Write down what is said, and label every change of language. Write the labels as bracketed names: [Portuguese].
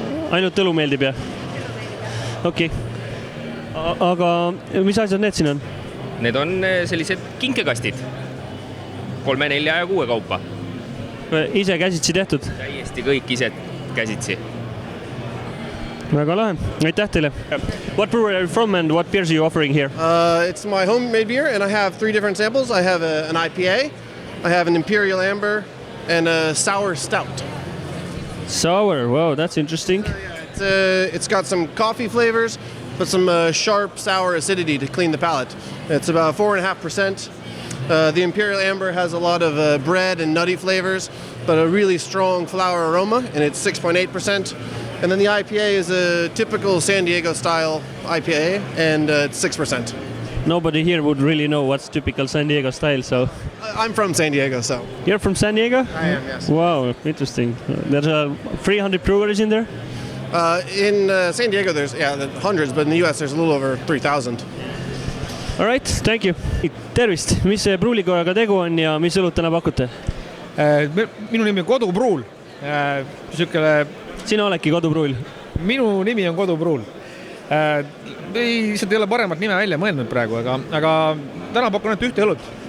[Estonian] Ainult õlu meeldib ja? Okei. Aga mis asjad need siin on? Need on sellised kinkekastid. 3, 4 ja 6 kaupa. Ise käsitsi tehtud? Täiesti kõik ise käsitsi. Väga lahe. Aitäh teile. [English] What brewery are you from and what beers are you offering here? It's my homemade beer and I have 3 different samples. I have an IPA, I have an Imperial Amber and a sour stout. Sour, wow, that's interesting. It's got some coffee flavors, but some sharp sour acidity to clean the palate. It's about 4.5%. The Imperial Amber has a lot of bread and nutty flavors, but a really strong flower aroma, and it's 6.8%. And then the IPA is a typical San Diego style IPA, and it's 6%. Nobody here would really know what's typical San Diego style, so... I'm from San Diego, so... You're from San Diego? I am, yes. Wow, interesting. There's 300 breweries in there? In San Diego, there's hundreds, but in the US, there's a little over 3,000. All right, thank you. [Estonian] Tervist, mis pruulikojaga tegu on ja mis õlut täna pakute? Minu nimi on Kodupruul. Sina oledki Kodupruul? Minu nimi on Kodupruul. Lihtsalt ei ole paremat nime välja mõelnud praegu, aga täna pakun ainult ühte õlut.